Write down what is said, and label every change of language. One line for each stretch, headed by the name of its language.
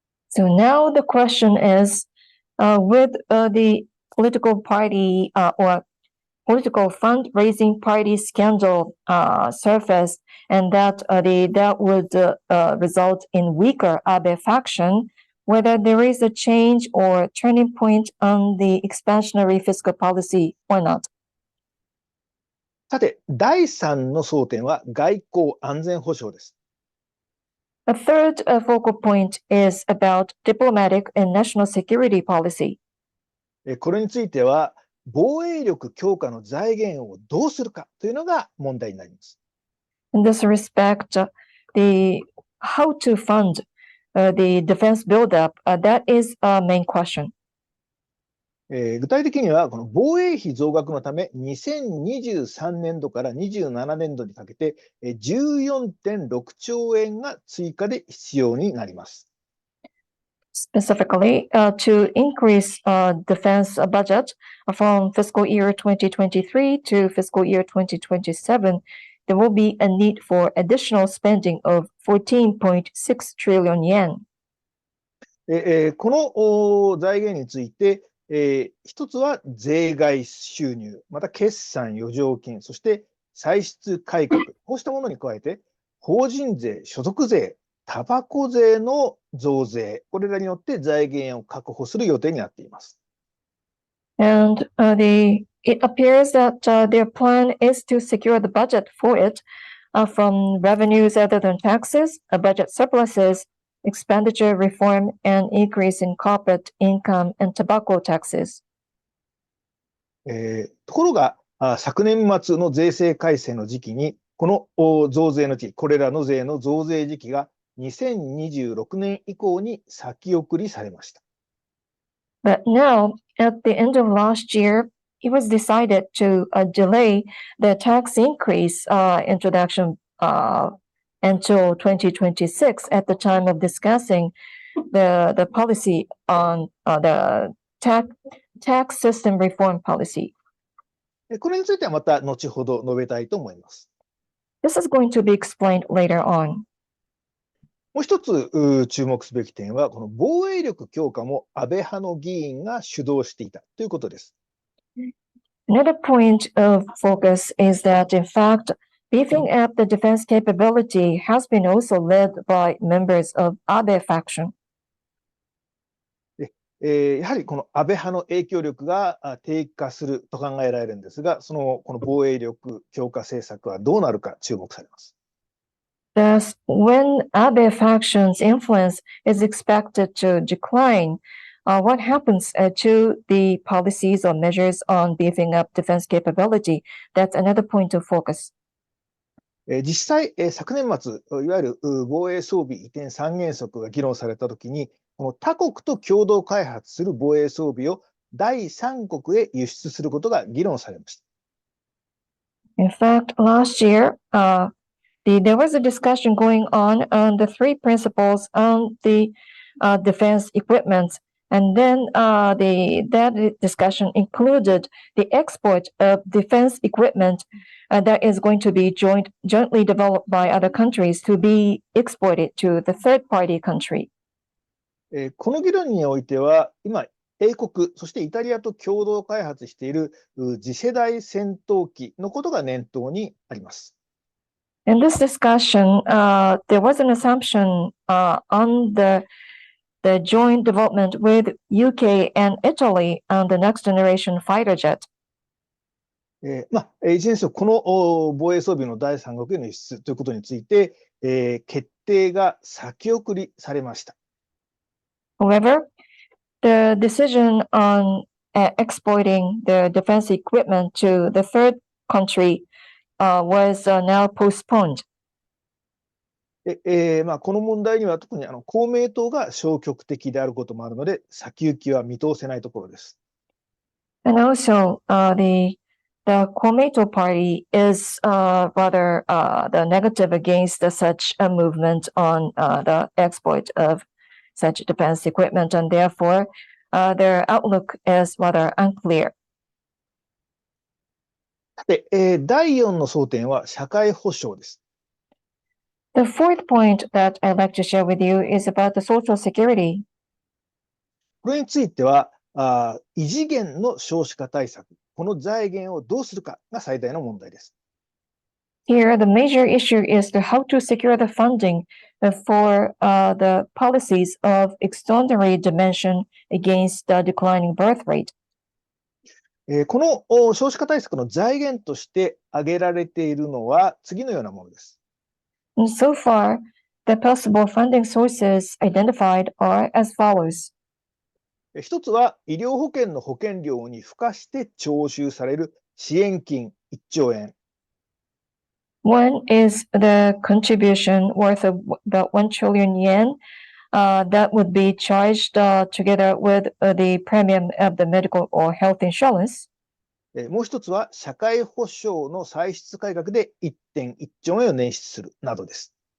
English: So now the question is, with the political party or political fundraising party scandal surface, and that would result in weaker Abe faction, whether there is a change or turning point on the expansionary fiscal policy or not.
Japanese: さて、第3の争点は外交安全保障です。
English: A third focal point is about diplomatic and national security policy.
Japanese: これについては、防衛力強化の財源をどうするかというのが問題になります。
English: In this respect, how to fund the defense buildup, that is a main question.
Japanese: 具体的には、この防衛費増額のため、2023年度から27年度にかけて、14.6兆円が追加で必要になります。
English: Specifically, to increase defense budget from fiscal year 2023 to fiscal year 2027, there will be a need for additional spending of 14.6 trillion yen.
Japanese: この財源について、一つは税外収入、また決算余剰金、そして歳出改革、こうしたものに加えて、法人税、所得税、タバコ税の増税、これらによって財源を確保する予定になっています。
English: And it appears that their plan is to secure the budget for it from revenues other than taxes, budget surpluses, expenditure reform, and increase in corporate income and tobacco taxes.
Japanese: ところが、昨年末の税制改正の時期に、この増税の時期、これらの税の増税時期が2026年以降に先送りされました。
English: But now, at the end of last year, it was decided to delay the tax increase introduction until 2026 at the time of discussing the policy on the tax system reform policy.
Japanese: これについてはまた後ほど述べたいと思います。
English: This is going to be explained later on.
Japanese: もう一つ注目すべき点は、この防衛力強化も安倍派の議員が主導していたということです。
English: Another point of focus is that, in fact, beefing up the defense capability has been also led by members of Abe faction.
Japanese: やはりこの安倍派の影響力が低下すると考えられるんですが、この防衛力強化政策はどうなるか注目されます。
English: Thus, when Abe faction's influence is expected to decline, what happens to the policies or measures on beefing up defense capability? That's another point of focus.
Japanese: 実際、昨年末、いわゆる防衛装備移転三原則が議論されたときに、この他国と共同開発する防衛装備を第三国へ輸出することが議論されました。
English: In fact, last year, there was a discussion going on the three principles on the defense equipment, and then that discussion included the export of defense equipment that is going to be jointly developed by other countries to be exported to the third-party country.
Japanese: この議論においては、今、英国、そしてイタリアと共同開発している次世代戦闘機のことが念頭にあります。
English: In this discussion, there was an assumption on the joint development with UK and Italy on the next generation fighter jet.
Japanese: いずれにせよこの防衛装備の第三国への輸出ということについて、決定が先送りされました。
English: However, the decision on exporting the defense equipment to the third country was now postponed.
Japanese: この問題には特に公明党が消極的であることもあるので、先行きは見通せないところです。
English: And also, the Komeito party is rather the negative against such a movement on the export of such defense equipment, and therefore their outlook is rather unclear.
Japanese: さて、第4の争点は社会保障です。
English: The fourth point that I'd like to share with you is about the social security.
Japanese: これについては、異次元の少子化対策、この財源をどうするかが最大の問題です。
English: Here, the major issue is how to secure the funding for the policies of extraordinary dimension against the declining birth rate.
Japanese: この少子化対策の財源として挙げられているのは次のようなものです。
English: And so far, the possible funding sources identified are as follows.
Japanese: 一つは医療保険の保険料に付加して徴収される支援金1兆円。
English: One is the contribution worth of about 1 trillion yen that would be charged together with the premium of the medical or health insurance.
Japanese: もう一つは社会保障の歳出改革で 1.1 兆円を捻出するなどです。